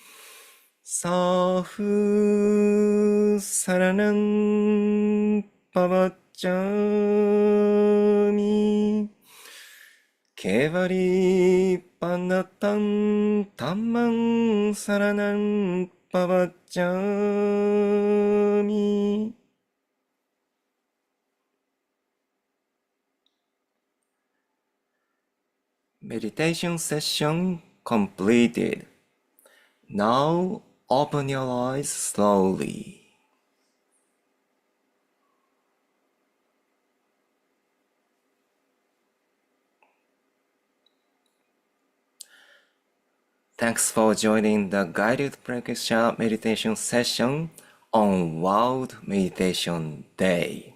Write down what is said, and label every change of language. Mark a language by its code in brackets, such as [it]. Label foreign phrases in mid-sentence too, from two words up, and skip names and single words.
[pra] Sahu saranam pavacchami. Kevari panatan tamang saranam pavacchami. [en] Meditation session completed. Now open your eyes slowly. Thanks for joining the guided Preksha meditation session on World Meditation Day.